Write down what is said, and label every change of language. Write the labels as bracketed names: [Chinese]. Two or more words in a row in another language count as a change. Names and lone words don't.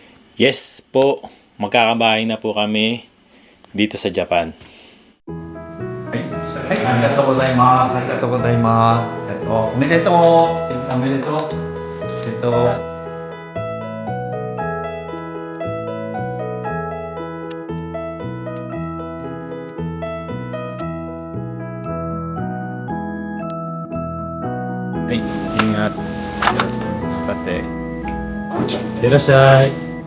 [Filipino] Yes po, magkakabahay na po kami dito sa Japan. [Japanese] はい、ありがとうございます。ありがとうございます。おめでとう。おめでとう。おめでとう。はい、ingat. [Filipino] Pati. [Japanese] いらっしゃい.